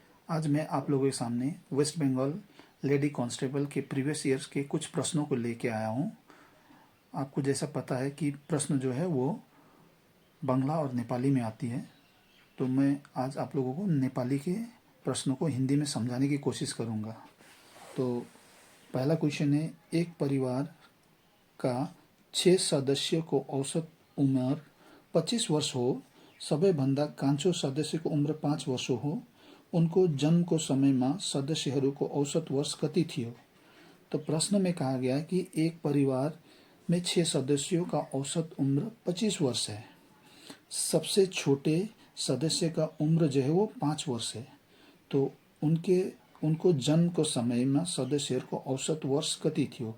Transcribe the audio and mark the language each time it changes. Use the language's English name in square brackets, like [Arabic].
[Hindi] आज मैं आप लोगों के सामने वेस्ट बंगाल लेडी कांस्टेबल के प्रीवियस ईयर्स के कुछ प्रश्नों को लेके आया हूँ। आपको जैसा पता है कि प्रश्न जो है वो बांग्ला और नेपाली में आती है, तो मैं आज आप लोगों को नेपाली के प्रश्नों को हिंदी में समझाने की कोशिश करूँगा। तो पहला क्वेश्चन है, [Nepali] एक परिवार का 6 सदस्य को औसत उम्र 25 वर्ष हो, सबैभन्दा कान्छो सदस्यको उम्र 5 वर्ष हो, उनको जन्मको समयमा सदस्यहरूको औसत वर्ष कति थियो। [Hindi] तो प्रश्न में कहा गया है कि एक परिवार में 6 सदस्यों का औसत उम्र 25 वर्ष है। सबसे छोटे सदस्य का उम्र जो है वो 5 वर्ष है। [Nepali] तो उनको जन्म को समय में सदस्यहरूको औसत वर्ष कति थियो।